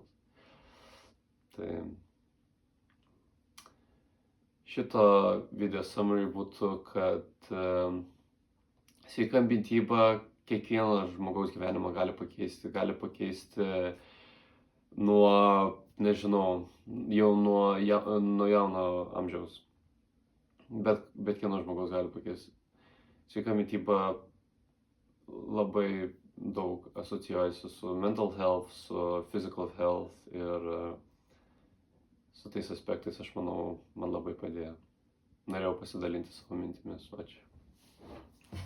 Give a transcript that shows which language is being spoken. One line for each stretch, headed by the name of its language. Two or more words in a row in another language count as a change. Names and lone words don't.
Lithuanian: Tai šito video summary būtų, kad sveika mityba kiekvieno žmogaus gyvenimą gali pakeisti nuo, nežinau, jau nuo jauno amžiaus. Bet kieno žmogaus gali pakeisti. Sveika mityba labai daug asocijuojasi su
English: mental health,
Lithuanian: su
English: physical health
Lithuanian: ir su tais aspektais, aš manau, man labai padėjo. Norėjau pasidalinti savo mintimis. Ačiū.